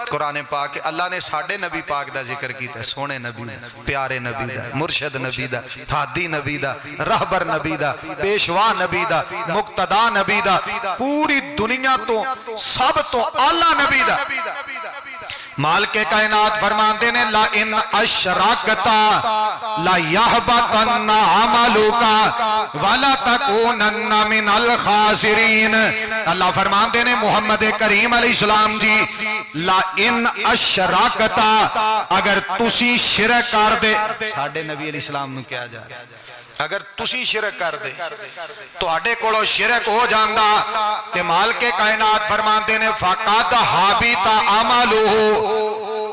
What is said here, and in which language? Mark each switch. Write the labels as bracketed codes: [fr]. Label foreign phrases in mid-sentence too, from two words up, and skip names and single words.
[pa] قرآن پاک اللہ نے ساڈے نبی پاک دا ذکر کیتا، سوہنے نبی پیارے نبی دا، مرشد نبی دا، ہادی نبی دا، رہبر نبی دا، پیشوا نبی دا، مقتدا نبی دا، پوری دنیا تو سب تو اعلیٰ نبی دا. مالک کائنات فرماتے نے [ar] لئن أشركت ليحبطن عملك ولتكونن من الخاسرين. [pa] اللہ فرماتے نے محمد کریم علیہ السلام جی [ar] لئن أشركت [pa] اگر تسی شرک کر دے، ساڈے نبی علیہ السلام نوں کہا جا رہا اگر تسی شرک کر دے تہاڈے کولوں شرک ہو جاندا تے مالک کائنات فرماتے نے [ar] فقد حبط عمله.